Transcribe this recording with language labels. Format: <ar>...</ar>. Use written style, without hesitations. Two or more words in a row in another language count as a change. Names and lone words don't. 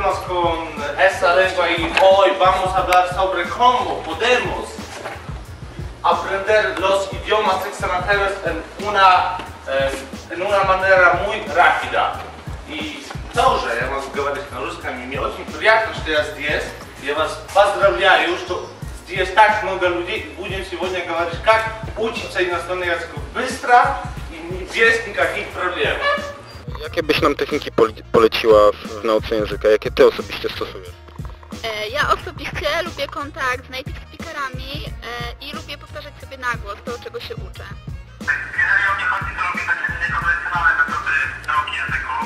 <es>con esta lengua y hoy vamos a hablar sobre cómo podemos aprender los idiomas extranjeros en una manera muy rápida.</es> <ru>И тоже я могу говорить на русском, и мне очень приятно, что я здесь. Я вас поздравляю, что здесь так много людей. Будем сегодня говорить, как учиться иностранный язык быстро и без никаких проблем.</ru> <pl>Jakie byś nam techniki poleciła w nauce języka? Jakie ty osobiście stosujesz? Ja osobiście lubię kontakt z native speakerami i lubię powtarzać sobie na głos to, czego się uczę. Jeżeli o mnie chodzi, to lubię takie niekonwencjonalne metody nauki języków.</pl>